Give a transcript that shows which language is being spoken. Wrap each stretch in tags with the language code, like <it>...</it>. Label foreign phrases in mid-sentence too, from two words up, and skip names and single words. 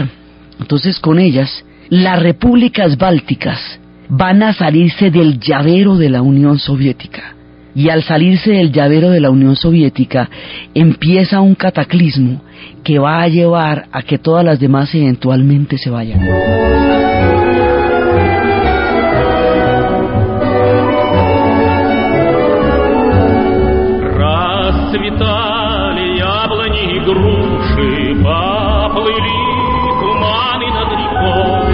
<es>Entonces, con ellas, las repúblicas bálticas van a salirse del llavero de la Unión Soviética. Y al salirse del llavero de la Unión Soviética, empieza un cataclismo que va a llevar a que todas las demás eventualmente se vayan.</es> <ru>Расцветали яблони и груши, поплыли туманы над рекой.</ru>